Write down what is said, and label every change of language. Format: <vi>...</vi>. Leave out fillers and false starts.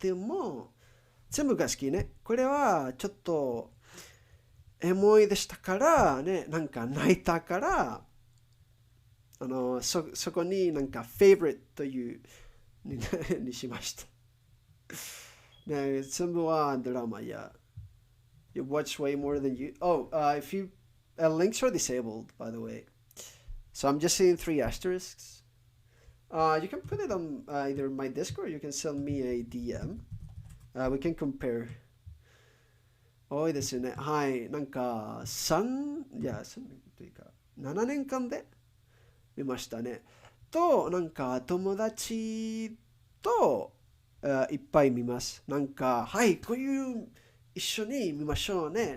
<ja>でも、全部が好きね。これはちょっとエモいでしたからね、なんか泣いたから、そこになんか favorite というにしました。ね、全部はドラマや。</ja> <en>You watch way more than you. Oh, if you links are disabled, by the way. So I'm just seeing three asterisks. You can put it on either my Discord or you can send me a DM. We can compare.</en> <ja>多いですよね。はい。なんか、3年というか、7年間で見ましたね。なんか、友達と、いっぱい見ます。なんか、はい、こういう一緒に見ましょうね。</ja>